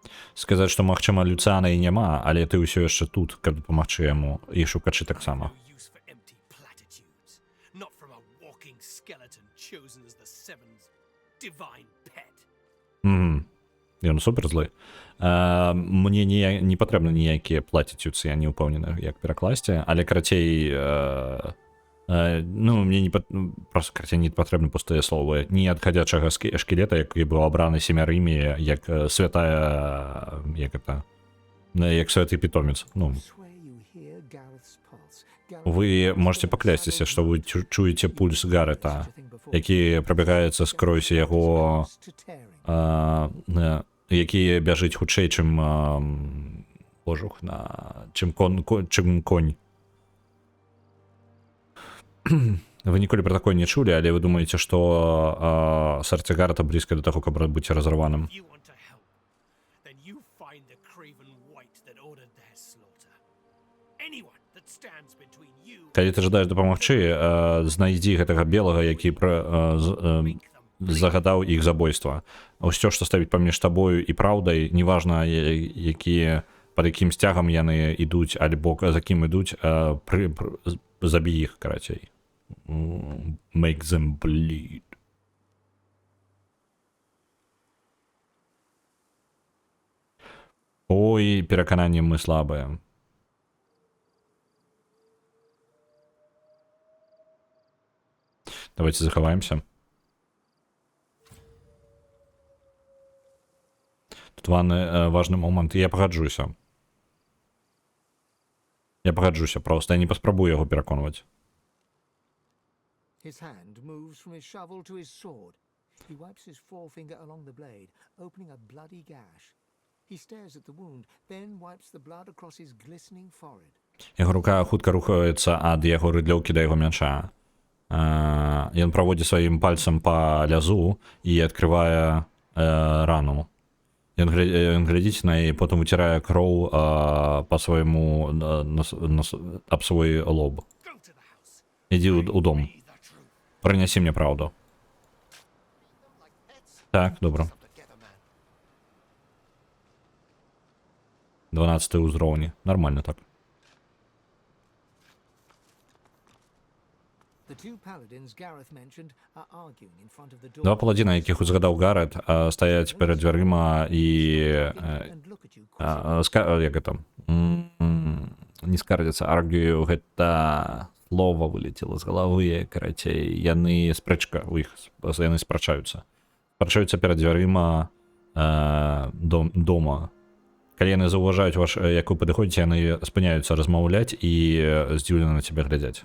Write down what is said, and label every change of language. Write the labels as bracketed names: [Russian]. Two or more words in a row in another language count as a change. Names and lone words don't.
[Belarusian] Сказаць, што магчыма Люцыана і няма, але ты ўсё яшчэ тут, каб дапамагчы яму і шукачы таксама. [English] No use for empty platitudes. Not from a walking skeleton chosen as the Seven's divine pet. [Belarusian] Ён супер злы. Мне не патрэбны ніякія платіцюцы, я не ўпэўнены, як перакласці, але карацей, ну, мне просто карацей не патрэбны пустыя словы. Не ад хадзячага шкілета, які быў абраны семярымі, як святая, як святы пітомец. Ну, [English] Swear you hear Gareth's pulse. [Belarusian] вы можете паклясціся, што вы чуеце пульс Гарета, які прабягаецца скрозь яго, які бяжыць хутчэй, чым кожух, чым конь. Вы ніколі пра такое не чулі, але вы думаеце, што сэрца Гарета блізка да таго, каб быць разарваным. [English] If you want to help, then you find the craven wight that ordered their slaughter. Anyone that stands between you [Belarusian] Калі ты жадаеш дапамагчы, знайдзі гэтага белага, які загадаў іх забойства. Усё, што ставіць паміж табою і праўдай, неважна, пад якім сцягам яны ідуць, альбо за кім ідуць, забі іх, карацей. [English] Make them bleed. [Belarusian] Ой, перакананні мы слабыя. Давайте захаваемся. Тут важны момант. Я пагаджуся. Просто. Я не паспрабую яго пераконваць. [English] His hand moves from his shovel to his sword. He wipes his forefinger along the blade, opening a bloody gash. He stares at the wound, then wipes the blood across his glistening forehead. [Belarusian] Яго рука хутка рухаецца ад яго рыдлёўкі да яго мяча. Ён праводзіць сваім пальцам па лязу і адкрывае рану. Ён глядзіць на яе, потым выцірае кроў па свайму аб свой лоб. [English] go to the house. [Belarusian] Ідзі ў дом. [English] Be the truth. [Belarusian] Прынясі мне праўду. Так, добра. [English] Together, man. [Belarusian] 12 ўзроўні. [Russian] Нормально так. [English] The two paladins Gareth mentioned are arguing in front of the door. [Belarusian] Два паладзіна, якіх узгадаў Гарет, стаяць перад дзвярыма і [English] And look at you [Belarusian] як гэта? Не скардзяцца, аргію, гэта слова вылетело з галавы, карацей, яны спрэчка у іх, яны спрачаюцца перад дзвярыма дома. Калі яны заўважаюць ваш, як вы падыходзіце, яны спыняюцца размаўляць і здзіўлена на цябе глядзяць.